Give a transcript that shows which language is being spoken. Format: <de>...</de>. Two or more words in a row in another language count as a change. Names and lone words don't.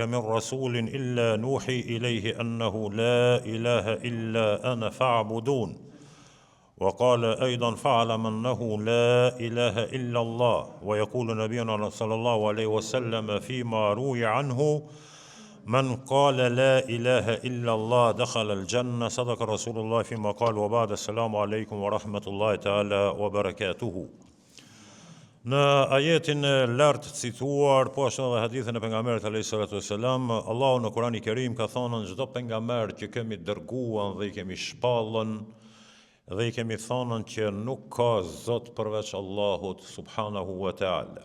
<ar>من رسول إلا نوحي إليه أنه لا إله إلا أنا فاعبدون وقال أيضا فاعلم أنه لا إله إلا الله ويقول نبينا صلى الله عليه وسلم فيما روي عنه من قال لا إله إلا الله دخل الجنة صدق رسول الله فيما قال وبعد السلام عليكم ورحمة الله تعالى وبركاته.</ar> <sq>Në ajetin e lartë cituar, po ashtu edhe hadithin e pejgamberit</sq> <ar>عليه الصلاة والسلام,</ar> <sq>Allahu në Kur'anin e Kerim ka thonë çdo pejgamber që kemi dërguar dhe i kemi shpallën dhe i kemi thonë që nuk ka Zot përveç Allahut</sq> <ar>سبحانه وتعالى.</ar>